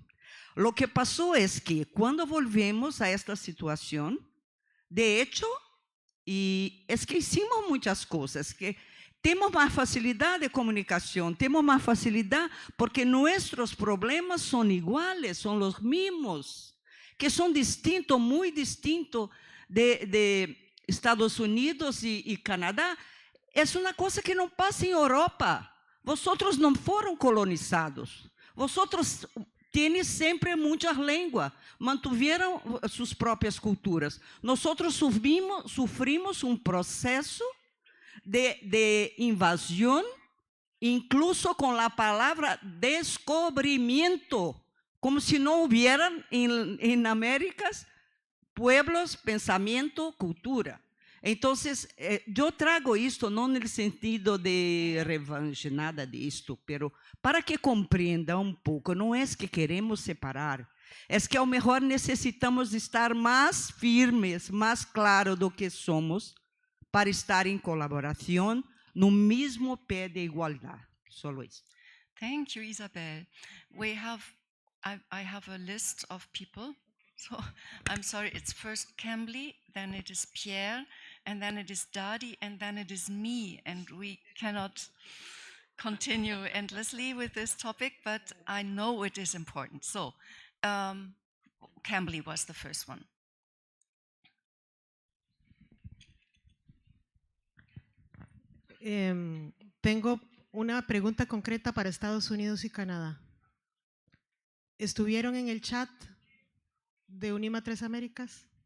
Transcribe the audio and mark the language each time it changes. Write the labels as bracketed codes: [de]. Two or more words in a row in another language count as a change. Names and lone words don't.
[es] Lo que [pt] passou é que quando volvemos a esta situação, [es] de hecho, [pt] é que hicimos muitas coisas, que temos mais facilidade de comunicação, temos mais facilidade porque nossos problemas são iguais, são os mesmos, que são distintos, muito distintos de Estados Unidos e Canadá. É uma coisa que não passa em Europa. Vosotros não foram colonizados. Vosotros têm sempre muitas línguas, mantiveram suas próprias culturas. [es] Nosotros sufrimos [pt] processo de invasão, incluso com a palavra descubrimiento, como se não hubieran em Américas [es] pueblos, pensamiento, [pt] cultura. [es] Entonces, yo trago esto no en el sentido de revanche, nada de esto, pero para que comprenda un poco, no es que queremos separar, es que a lo mejor necesitamos estar más firmes, más claros [pt] do que [es] somos, para estar en colaboración, no mismo pé de igualdad. Solo eso. [en] Thank you, Isabel. I have a list of people. So I'm sorry, it's first Cambly, then it is Pierre, and then it is Dadi, and then it is me. And we cannot continue endlessly with this topic, but I know it is important. So Cambly was the first one. [es] Tengo una pregunta concreta para Estados Unidos y Canadá. ¿Estuvieron en el chat de UNIMA Tres Américas?